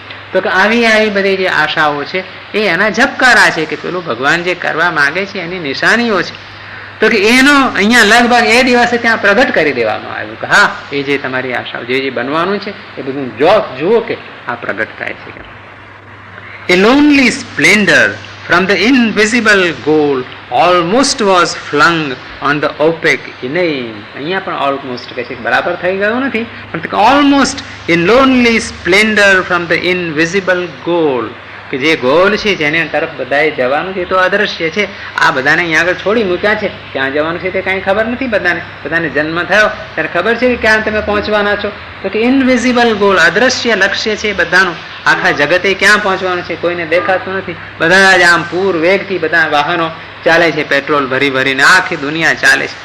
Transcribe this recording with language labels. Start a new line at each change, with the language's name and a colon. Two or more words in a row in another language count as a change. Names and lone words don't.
Gujarati: તો કે આવી બધી જે આશાઓ છે એ એના ઝબકારા છે કે પેલું ભગવાન જે કરવા માંગે છે એની નિશાનીઓ છે. તો કે એનો અહીંયા લગભગ એ દિવસે ત્યાં પ્રગટ કરી દેવામાં આવ્યું કે હા એ જે તમારી આશાઓ જે બનવાનું છે એ બધું જુઓ કે આ પ્રગટ થાય છે.
English: એ lonely splendor from the invisible goal almost was flung on the opaque inane.
Gujarati: અહીંયા પણ almost કહે છે, બરાબર થઈ ગયું નથી, પણ
English: almost in lonely splendor from the invisible goal.
Gujarati: કે જે ગોલ છે જેને તરફ બધાએ જવાનું છે એ તો અદ્રશ્ય છે. આ બધાને અહીંયા આગળ છોડી મૂક્યા છે. ક્યાં જવાનું છે તે કાંઈ ખબર નથી બધાને. બધાને જન્મ થયો ત્યારે ખબર છે કે ક્યાં તમે પહોંચવાના છો, તો કે
English: invisible goal,
Gujarati: અદ્રશ્ય લક્ષ્ય છે બધાનું. આખા જગતે ક્યાં પહોંચવાનું છે કોઈને દેખાતું નથી. બધા જ આમ પૂર વેગથી બધા વાહનો ચાલે છે, પેટ્રોલ ભરી ભરીને આખી દુનિયા ચાલે છે.